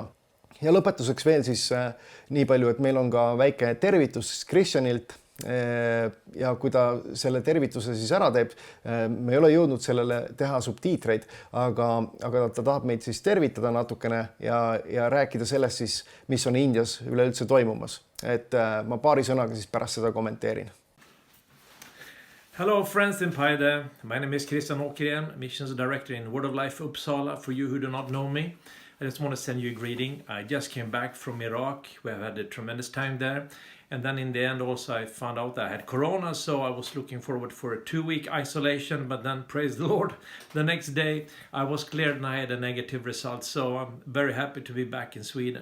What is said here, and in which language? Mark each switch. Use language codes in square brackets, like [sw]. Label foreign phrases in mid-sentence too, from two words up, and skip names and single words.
[et] Ja lõpetuseks veel siis nii palju, et meil on ka väike tervitus Kristjanilt ja kui ta selle tervituse siis ära teeb, me ei ole jõudnud sellele teha subtiitreid, aga ta tahab meid siis tervitada natukene ja rääkida sellest siis, mis on Indias üleüldse toimumas. Et ma paari sõnaga siis pärast seda kommenteerin. [en] Hello friends in Paide, my name is Christian Åkerén, Missions Director in Word of Life Uppsala. For you who do not know me, I just want to send you a greeting. I just came back from Iraq, we have had a tremendous time there. And then in the end also I found out that I had corona, so I was looking forward for a 2-week isolation, but then praise the Lord, the next day I was cleared and I had a negative result, so I'm very happy to be back in Sweden.